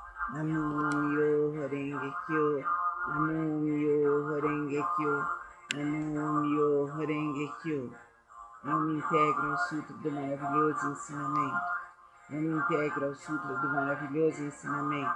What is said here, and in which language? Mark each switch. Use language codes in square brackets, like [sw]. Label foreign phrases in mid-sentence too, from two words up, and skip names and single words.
[ja] Namyo Renge Kyo, Namyo Renge Kyo, Namyo Renge Kyo. [pt] Eu me integro ao Sutra do maravilhoso ensinamento. Eu me integro ao Sutra do maravilhoso ensinamento.